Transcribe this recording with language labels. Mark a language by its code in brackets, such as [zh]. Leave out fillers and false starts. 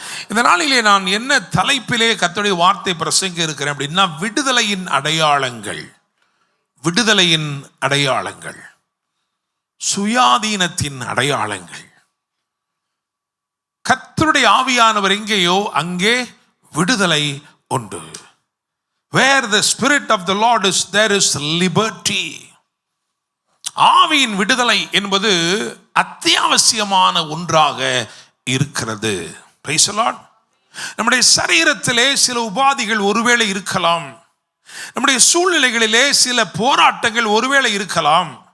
[ta] இந்த நாளிலே நான் என்ன தலைப்பிலே கர்த்தருடைய வார்த்தை பிரசங்க இருக்கிறேன் அப்படின்னா, விடுதலையின் அடையாளங்கள். விடுதலையின் அடையாளங்கள், சுயாதீனத்தின் அடையாளங்கள். கர்த்தருடைய ஆவியானவர் எங்கேயோ அங்கே விடுதலை உண்டு. [en] Where the spirit of the Lord is, there is liberty. [ta] ஆவியின் விடுதலை என்பது அத்தியாவசியமான ஒன்றாக இருக்கிறது. Praise the Lord. நம்முடைய சரீரத்திலே சில உபாதிகள் ஒருவேளை இருக்கலாம், நம்முடைய சூழ்நிலைகளிலே சில போராட்டங்கள் ஒருவேளை இருக்கலாம்.